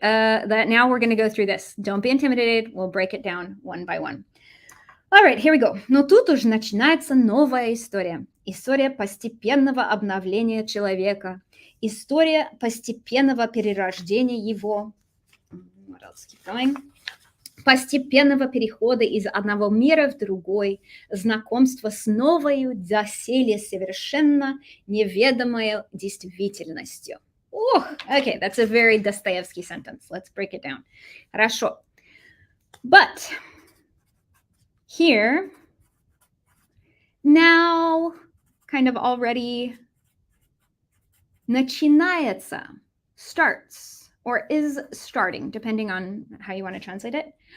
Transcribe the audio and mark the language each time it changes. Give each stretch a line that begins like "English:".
English: Now we're going to go through this. Don't be intimidated. We'll break it down one by one. All right, here we go.
Russian: Но тут уже начинается новая история. История постепенного обновления человека. История постепенного перерождения его.
English: What else? Keep going.
Russian: постепенного перехода из одного мира в другой, знакомства с новой, доселе совершенно неведомой действительностью.
English: Okay, that's a very Dostoevsky sentence. Let's break it down. Хорошо. But here, now, kind of already начинается, starts, or is starting, depending on how you want to translate it.